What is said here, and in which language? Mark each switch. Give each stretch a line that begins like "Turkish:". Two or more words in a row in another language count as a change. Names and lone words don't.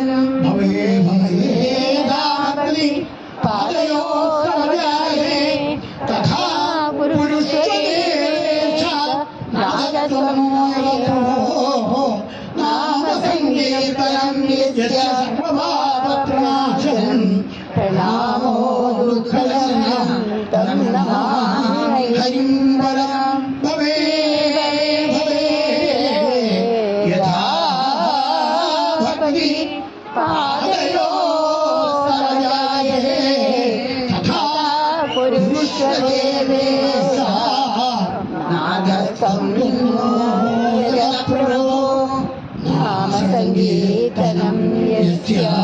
Sanskrit: ഭവേ ഭവേ ധാത്രി പാദയോ തവ ജായതേ തഥാ പുരുഷദേവേശ നാദസ്ത്വം നോ യതപ്രഭോ നാമ സങ്കീർത്തനം യസ്യ സർവപാപപ്രണാശനം പ്രണാമോ ദുഃഖശമനം തം നമാമി ഹരിം പരം ഭവേ ഭവേ യഥാ ഭക്തി പാദയോ സജായതേ തഥാ പുരുഷദേവേശ നാദസ്ത്വം നോ യതപ്രഭോ നാമ സങ്കീർത്തനം യസ്യ